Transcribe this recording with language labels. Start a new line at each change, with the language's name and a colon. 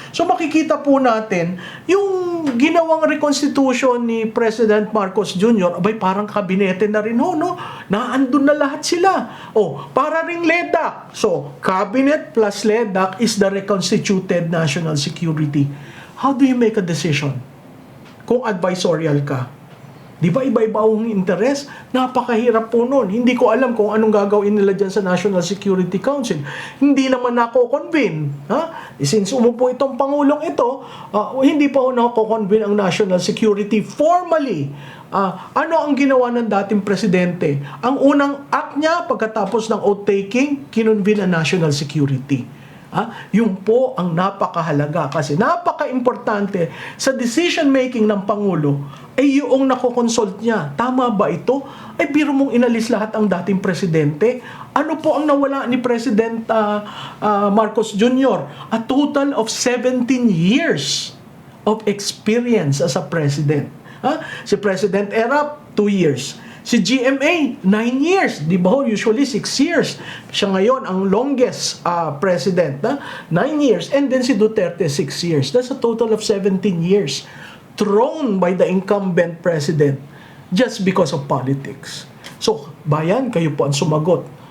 Filipino: So makikita po natin, yung ginawang reconstitution ni President Marcos Jr., abay parang kabinete na rin no? Naandun na lahat sila. Para ring LEDAC.
English: So, cabinet plus LEDAC is the reconstituted national security. How do you make a decision?
Filipino: Kung advisorial ka. Di ba iba-iba ang interes? Napakahirap po nun. Hindi ko alam kung anong gagawin nila dyan sa National Security Council. Hindi naman nako-convene. Since umupo itong Pangulong ito, hindi pa nako-convene ang National Security formally. Ano ang ginawa ng dating presidente? Ang unang act niya pagkatapos ng oath-taking, kinonvene ang National Security. Yung po ang napakahalaga kasi napaka-importante sa decision-making ng Pangulo ay yung nakokonsult niya. Tama ba ito? Ay biro mong inalis lahat ang dating presidente. Ano po ang nawala ni President Marcos Jr.?
English: A total of 17 years of experience as a president.
Filipino: Si President Erap, 2 years. Si GMA, 9 years. Di ba usually 6 years. Siya ngayon ang longest president.
English: 9 years. And then si Duterte, 6 years. That's a total of 17 years. Thrown by the incumbent president just because of politics.
Filipino: So, bayan, kayo po ang sumagot.